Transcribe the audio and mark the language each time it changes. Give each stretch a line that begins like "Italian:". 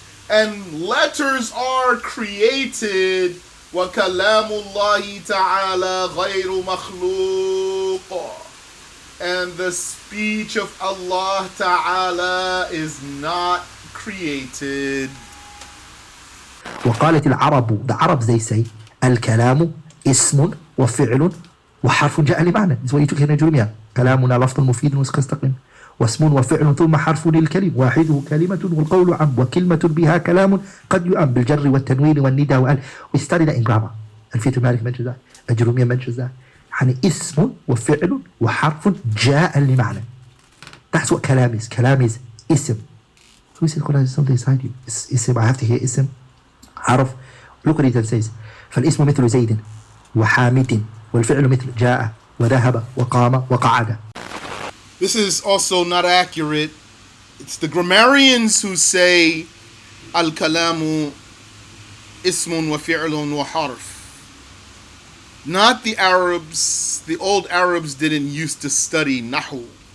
English: And letters are created.
Arabic: وَكَلَامُ اللَّهِ تَعَالَى غَيْرُ مَخْلُوقٍ.
English: And the speech of Allah Ta'ala is not created.
Arabic: وقالت العرب,
English: the Arabs, they say,
Arabic: الكلام اسم وفعل وحرف جاء لمعنى.
English: This is what you took here in Jeremiah.
Arabic: كلامنا لفظ مفيد واستقم، واسم وفعل ثم حرف للكلم، واحده كلمة والقول عم، وكلمة بها كلام قد يؤم بالجر والتنوين والندى وال.
English: We studied that in grammar. Alfiyatul Malik mentions that. Jeremiah mentions that.
Arabic: يعني اسم وفعل وحرف جاء لمعنى.
English: That's what كلام is.
Arabic: كلام is اسم.
English: Who said Quran is something inside you? It's اسم. I have to hear اسم. حرف. Look what it says.
Arabic: فالاسم مثل زيد وحامد والفعل مثل جاء وذهب وقام وقعد.
English: This is also not accurate. It's the grammarians who say
Arabic: al-kalamu ismun wa fi'lun wa harf.
English: Not the Arabs. The old Arabs didn't used to study nahu.